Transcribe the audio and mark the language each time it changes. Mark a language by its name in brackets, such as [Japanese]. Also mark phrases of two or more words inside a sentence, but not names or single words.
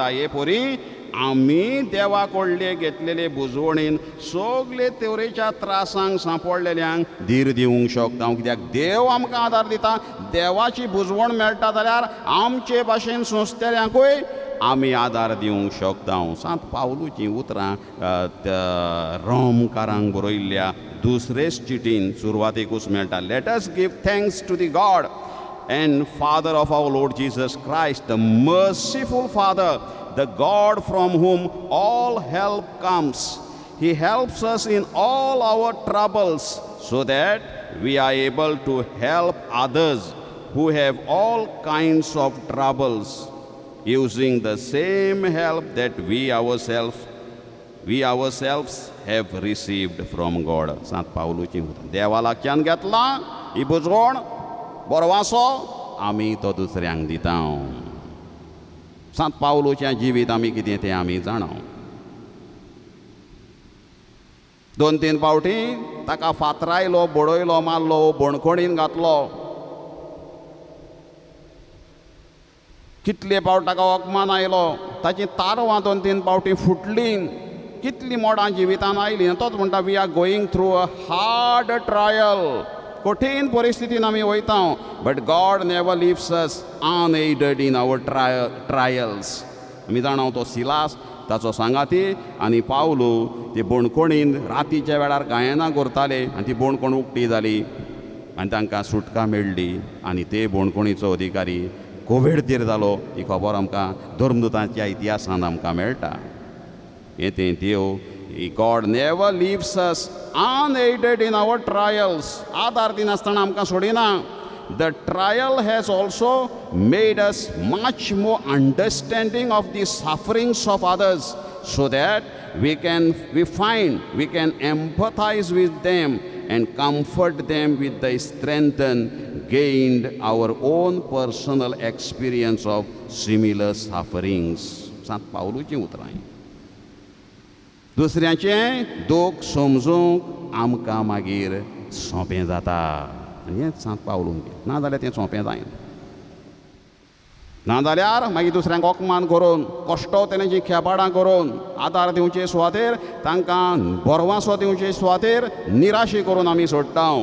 [Konkani] हे परी आमी देवा कडले घेतलेले बुजवणेन सगळे तरेच्या त्रासांक सांपडलेल्यांक धीर दिवंक शकता. कित्याक देव आमकां आदार दिता. देवाची बुजवण मेळटा जाल्यार आमचे भाशेन सोंसतेल्यांकूय आमी आदार दिवंक शकता. सांत पावलूचीं उतरां रोमकारांक बरयल्ल्या दुसरे चिटीन सुरवातेकूच मेळटा. [English] let us give thanks to the God and Father of our Lord Jesus Christ, the merciful Father, the God from whom all help comes. He helps us in all our troubles so that we are able to help others who have all kinds of troubles, using the same help that we ourselves have received from God. [Konkani] Sant Pauluची देवा लागच्यान घेतला ही बुजवण बोरवांचो आमी तो दुसऱ्यांक दिता. सांत पावलोचें जिवीत आमी कितें तें आमी जाणा. 2-3 फावटी ताका फातरायलो, बडयलो, मारलो, बोणकोणीन घातलो. कितले फावट ताका अपमान आयलो. ताची तारवां 2-3 फावटी फुटलीं. कितलीं मोडां जिवितान आयलीं. तोच म्हणटा [English] we are going through a hard trial. [Konkani] कठीण परिस्थितीन आमी वयता. [English] but God never leaves us unaided in our trials. [Konkani] आमी जाणा तो सिलास ताचो सांगाती आनी पावलो ते बोणकोणीन रातीच्या वेळार गायनां करताले आनी ती बोणकोण उक्ती जाली. आनी तांकां सुटका मेळ्ळी आनी ते बोणकुणीचो अधिकारी कोविडतीर जालो ही खबर आमकां धर्मदुतांच्या इतिहासान आमकां मेळटा. हे तें देव [English] God never leaves us unaided in our trials. [Konkani] आदार दिनासतना आमकां सोडिना. [English] The trial has also made us much more understanding of the sufferings of others, so that we can empathize with them and comfort them with the strength gained our own personal experience of similar sufferings. [Konkani] सांत पावलूचीं उतरां. दुसऱ्याचें दूख समजूंक आमकां मागीर सोंपें जाता. आनी हें सांत पावलून ना जाल्यार तें सोंपें जायना. ना जाल्यार मागीर दुसऱ्यांक ओकमान करून कश्टो तेणेची खेपाडां करून आदार दिवचे सुवातेर तांकां बोरवांसो दिवचे सुवातेर निराशी करून आमी सोडटा.